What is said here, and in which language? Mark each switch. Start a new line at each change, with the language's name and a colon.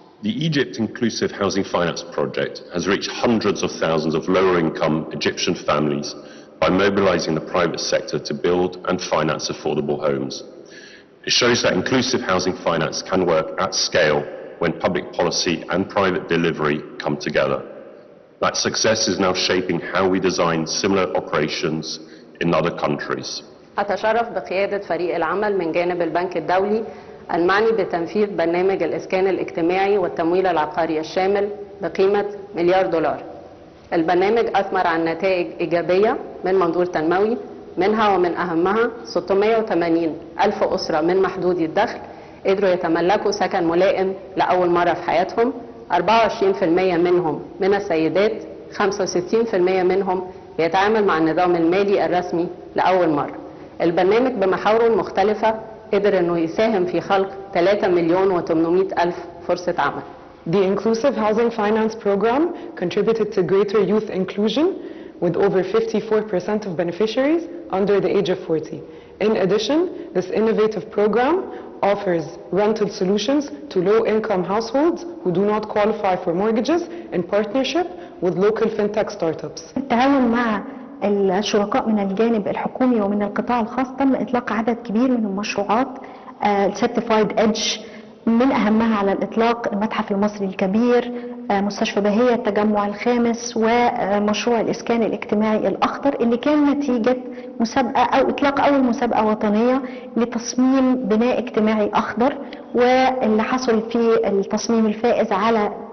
English: The Egypt Inclusive Housing Finance Project has reached hundreds of thousands of lower-income Egyptian families by mobilizing the private sector to build and finance affordable homes. It shows that inclusive housing finance can work at scale when public policy and private delivery come together. That success is now shaping how we design similar operations in other countries.
Arabic: أتشرف بقيادة فريق العمل من جانب البنك الدولي المعني بتنفيذ برنامج الإسكان الاجتماعي والتمويل العقاري الشامل بقيمة $1 مليار. البرنامج أثمر عن نتائج إيجابية من منظور تنموي، منها ومن أهمها 680 ألف أسرة من محدودي الدخل قدروا يتملكوا سكن ملائم لأول مرة في حياتهم، 24% منهم من السيدات، 65% منهم يتعامل مع النظام المالي الرسمي لأول مرة. البرنامج بمحاوره المختلفة قدر انه يساهم في خلق 3,800,000 فرصة عمل.
English: The Inclusive Housing Finance Program contributed to greater youth inclusion with over 54% of beneficiaries under the age of 40. In addition, this innovative program offers rental solutions to low-income households who do not qualify for mortgages in partnership with local fintech startups.
Arabic: التعاون مع الشركاء من الجانب الحكومي ومن القطاع الخاص تم إطلاق عدد كبير من المشروعات Certified Edge، من أهمها على الإطلاق المتحف المصري الكبير، مستشفى بهية التجمع الخامس، ومشروع الإسكان الاجتماعي الأخضر اللي كان نتيجة مسابقة أو إطلاق أول مسابقة وطنية لتصميم بناء اجتماعي أخضر، واللي حصل في التصميم الفائز على